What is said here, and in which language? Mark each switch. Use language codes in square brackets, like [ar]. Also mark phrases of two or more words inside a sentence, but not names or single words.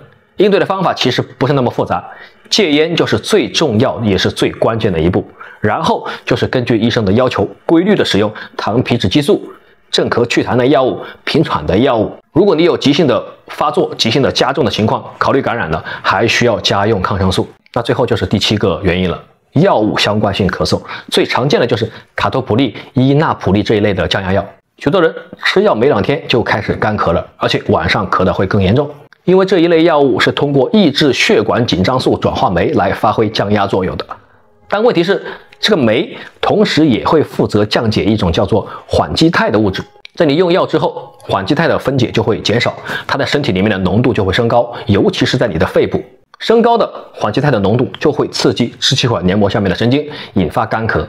[zh] 應對的方法其實不是那麼複雜，戒煙就是最重要也是最關鍵的一步，然後就是根據醫生的要求規律的使用糖皮質激素、镇咳祛痰的藥物、平喘的药物。如果你有急性的发作、急性的加重的情況，考慮感染了，還需要加用抗生素。那最後就是第7個原因了，藥物相關性咳嗽。最常見的就是卡托普利、伊那普利這一類的降壓藥，許多人吃藥沒2天就開始乾咳了，而且晚上咳得會更嚴重。因為這一類藥物是通過抑制血管緊張素轉化酶來發揮降壓作用的，但問題是這個酶同時也會負責降解一種叫做緩激肽的物質，在你用藥之後，緩激肽的分解就會減少，它在身體裡面的濃度就會升高，尤其是在你的肺部，升高的緩激肽的濃度就會刺激支氣管黏膜下面的神經，引發乾咳。